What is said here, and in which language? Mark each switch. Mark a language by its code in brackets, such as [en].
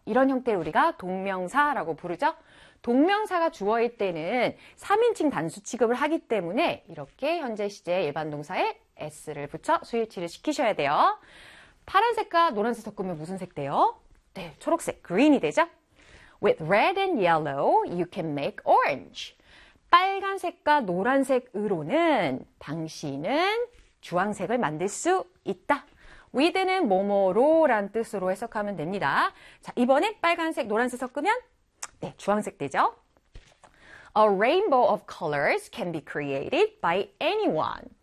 [ko] 이런 형태를 우리가 동명사라고 부르죠? 동명사가 주어일 때는 3인칭 단수 취급을 하기 때문에 이렇게 현재 시제 일반 동사에 S를 붙여 수일치를 시키셔야 돼요. 파란색과 노란색 섞으면 무슨 색 돼요? 네, 초록색, green이 되죠? [en] With red and yellow, you can make orange. [ko] 빨간색과 노란색으로는 당신은 주황색을 만들 수 있다. With는 뭐뭐로란 뜻으로 해석하면 됩니다. 자, 이번엔 빨간색, 노란색 섞으면 네, 주황색 되죠? [en] A rainbow of colors can be created by anyone.